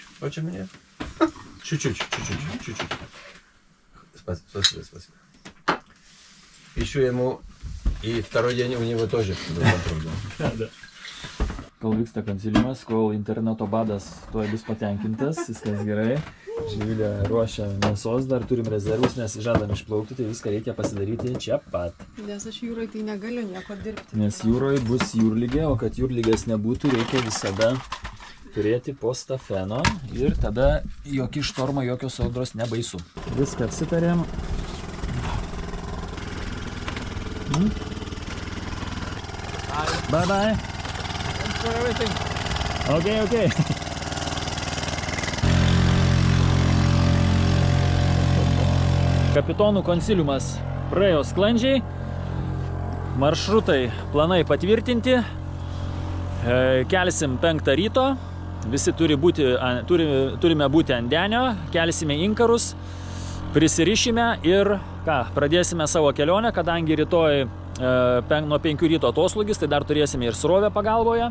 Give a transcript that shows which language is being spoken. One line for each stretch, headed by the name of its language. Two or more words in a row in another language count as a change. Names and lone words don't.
Russian: Очень мне. Чуть-чуть. Спасибо. Пишу ему, и второй день у него тоже проблема.
Lithuanian: Kol vyksta konsiliumas, kol interneto badas tuoj bus patenkintas, viskas gerai. Živilė ruošia mėsos, dar turim rezervus, nes žadam išplaukti, tai viską reikia pasidaryti čia pat. Nes aš jūroje tai negaliu nieko dirbti. Nes jūroje bus jūrligė, o kad jūrligės nebūtų, reikia visada turėti postafeno ir tada jokį štormą, jokios audros nebaisu. Viską apsitarėm.
English: Bye bye. For everything. Okay.
Lithuanian: Kapitonų konsiliumas praėjo sklandžiai, maršrutai, planai patvirtinti, kelsim 5 ryto, visi turime būti ant denio, kelsime inkarus, prisirišime ir pradėsime savo kelionę, kadangi rytoj nuo 5 ryto atoslūgis, tai dar turėsime ir srovę pagalboje.